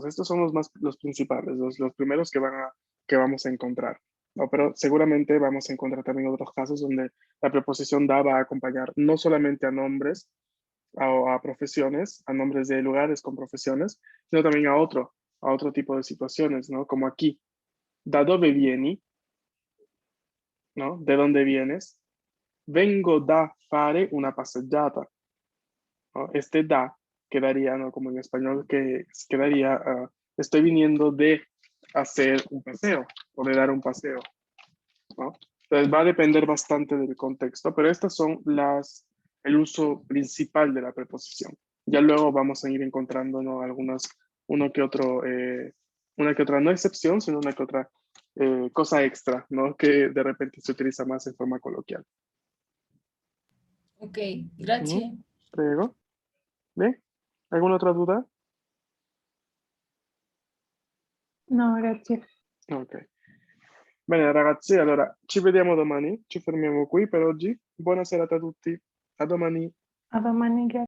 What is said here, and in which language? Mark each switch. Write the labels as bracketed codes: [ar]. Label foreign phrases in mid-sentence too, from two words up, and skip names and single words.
[es] Estos son los principales, los primeros que vamos a encontrar, ¿no? Pero seguramente vamos a encontrar también otros casos donde la preposición da va a acompañar no solamente a nombres o a profesiones, a nombres de lugares con profesiones, sino también a otro tipo de situaciones, ¿no? Como aquí, [it] da dove vieni, [es] ¿no? ¿De dónde vienes? [it] Vengo da fare una passeggiata, [es] ¿no? Este da quedaría, ¿no? Como en español, que quedaría, estoy viniendo de hacer un paseo o de dar un paseo, ¿no? Entonces va a depender bastante del contexto, pero estas son el uso principal de la preposición. Ya luego vamos a ir encontrando, ¿no? Algunas uno que otro, una que otra, no excepción, sino una que otra cosa extra, ¿no? Que de repente se utiliza más en forma coloquial. Ok, gracias. [it] Prego. Bene? [es] ¿Alguna otra duda? No, [it] grazie. Ok. Bene ragazzi, allora ci vediamo domani, ci fermiamo qui per oggi. Buona serata a tutti, a domani. A domani, grazie.